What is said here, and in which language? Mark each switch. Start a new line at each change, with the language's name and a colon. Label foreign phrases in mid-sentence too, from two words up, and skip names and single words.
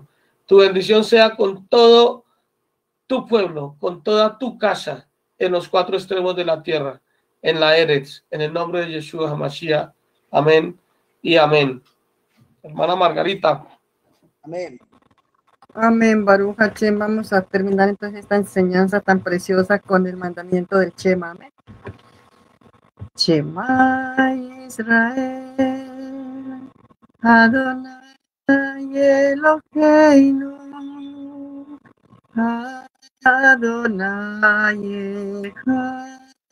Spanish: Tu bendición sea con todo tu pueblo, con toda tu casa, en los cuatro extremos de la tierra, en la Eretz, en el nombre de Yeshua HaMashiach. Amén y amén. Hermana Margarita. Amén. Amén,
Hebrew: ברוך השם.
Spanish: Vamos a terminar entonces esta enseñanza tan preciosa con el mandamiento del Shema. Amén.
Hebrew: שמע ישראל, אדוני אלוהינו, אדוני אחד.